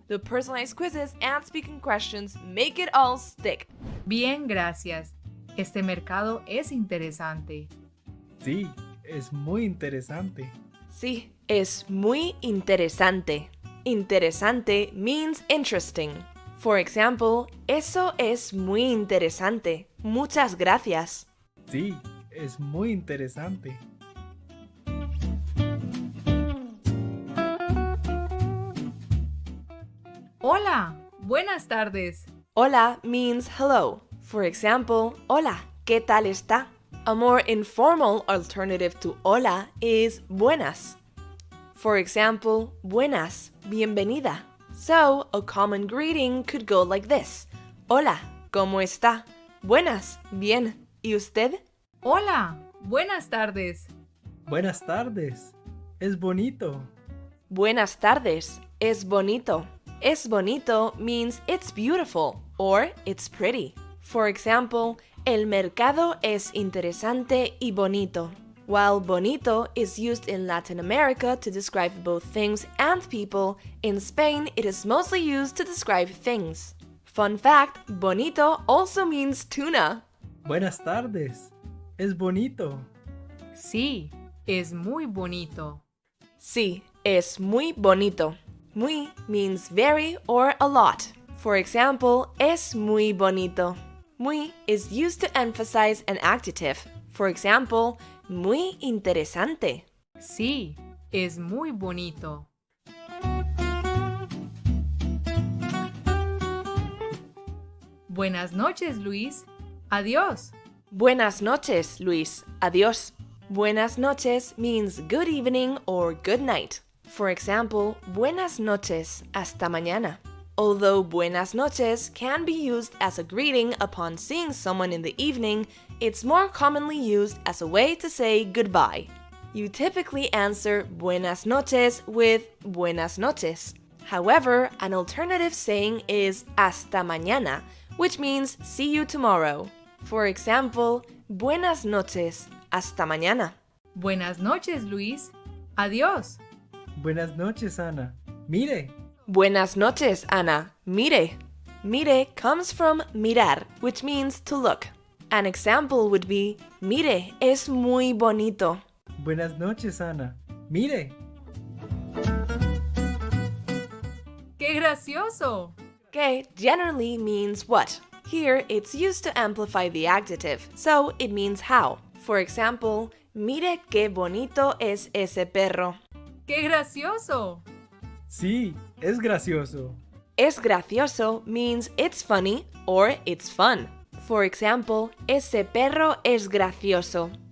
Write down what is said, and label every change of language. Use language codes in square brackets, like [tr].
[en] The personalized quizzes and speaking questions make it all stick. [es] Bien, gracias. Este mercado es interesante. Sí, es muy interesante. Sí, es muy interesante. [en] Interesante means interesting. For example, [es] eso es muy interesante. Muchas gracias. Sí, es muy interesante. Hola, buenas tardes. [en] Hola means hello. For example, [es] hola, ¿qué tal está? [en] A more informal alternative to hola is buenas. For example, [es] buenas, bienvenida. [en] So, a common greeting could go like this. [es] Hola, ¿cómo está? Buenas, bien. ¿Y usted? Hola, buenas tardes. Buenas tardes. Es bonito. Buenas tardes. Es bonito. Es bonito [en] means it's beautiful or it's pretty. For example, [es] el mercado es interesante y bonito. [en] While bonito is used in Latin America to describe both things and people, in Spain it is mostly used to describe things. Fun fact, bonito also means tuna. [es] Buenas tardes. Es bonito. Sí, es muy bonito. Sí, es muy bonito. [en] Muy means very or a lot. For example, [es] es muy bonito. [en] Muy is used to emphasize an adjective. For example, [es] muy interesante. Sí, es muy bonito. Buenas noches, Luis. Adiós. Buenas noches, Luis. Adiós. Buenas noches [en] means good evening or good night. For example, [es] buenas noches, hasta mañana. [en] Although [es] buenas noches [en] can be used as a greeting upon seeing someone in the evening, it's more commonly used as a way to say goodbye. You typically answer [es] buenas noches [en] with buenas noches. However, an alternative saying is [es] hasta mañana, [en] which means see you tomorrow. For example, [es] buenas noches, hasta mañana. Buenas noches, Luis. Adiós. Buenas noches, Ana. Mire. Buenas noches, Ana. Mire. [en] Mire comes from mirar, which means to look. An example would be, [es] mire, es muy bonito. Buenas noches, Ana. Mire. ¡Qué gracioso! [en] Que generally means what. Here, it's used to amplify the adjective, so it means how. For example, [es] mire qué bonito es ese perro. ¡Qué gracioso! Sí, es gracioso. Es gracioso [en] means it's funny or it's fun. For example, [es] ese perro es gracioso.